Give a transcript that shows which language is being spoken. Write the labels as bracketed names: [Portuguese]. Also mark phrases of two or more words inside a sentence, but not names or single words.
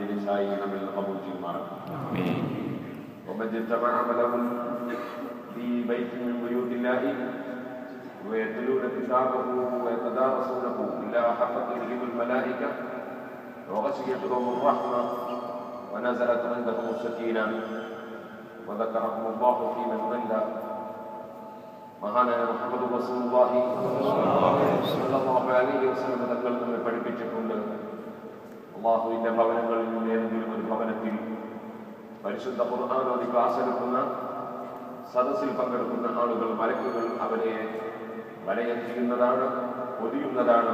[Malayalam] ആയി നമ്മിൽ കബൂൽ ചെയ്യുമാറാകട്ടെ. [Arabic] ومن اجتمع له في بيت من بيوت الله ويتلون كتابه ويتدارسونه إلا حفت بهم الملائكة وغشيتهم الرحمة ونزلت عندهم السكينة وذكرهم الله في من ضل. [Malayalam] മഹാനായ മുഹമ്മദ് റസൂലുള്ളാഹി [Arabic] صلى الله عليه وسلم [Malayalam] തങ്ങൾ നമ്മെ പഠിപ്പിച്ചിട്ടുണ്ട്, അല്ലാഹുവിന്റെ ഭവനങ്ങളിൽ നിന്ന് ഏതെങ്കിലും ഒരു ഭവനത്തിൽ പരിശുദ്ധ ഖുർആൻ ഓതി ക്ലാസ് എടുക്കുന്ന സദസ്സിൽ പങ്കെടുക്കുന്ന ആളുകൾ, മലക്കുകൾ അവരെ വലയം ചെയ്യുന്നതാണ്, പൊതിയുന്നതാണ്.